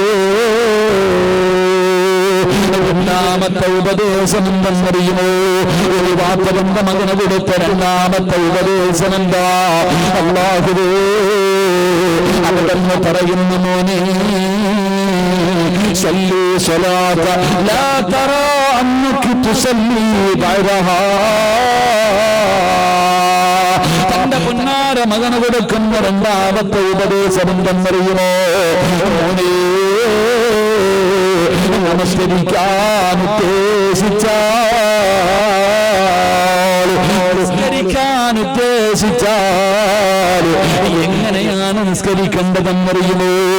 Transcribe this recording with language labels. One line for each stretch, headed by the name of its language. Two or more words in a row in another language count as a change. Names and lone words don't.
Malayalam: രണ്ടാമത്തെ ഉപദേശം എന്തെന്നറിയുമോ? ഒരു വാപ്പന്റെ മകന് കൊടുത്ത രണ്ടാമത്തെ ഉപദേശം എന്താ? അല്ലാഹുവേ അവിടെന്ന് പറയുന്നു, മോനെ
Arabic: صلي صلاة لا ترى أنك تصلي بعدها.
Malayalam: തന്റെ പൊന്നാര മകന് കൊടുക്കുന്ന രണ്ടാമത്തെ ഉപദേശം എന്തെന്നറിയുമോ? നമസ്കരിക്കാൻ ഉദ്ദേശിച്ചാൽ എങ്ങനെയാണ് നിസ്കരിക്കേണ്ടതെന്നറിയുമോ?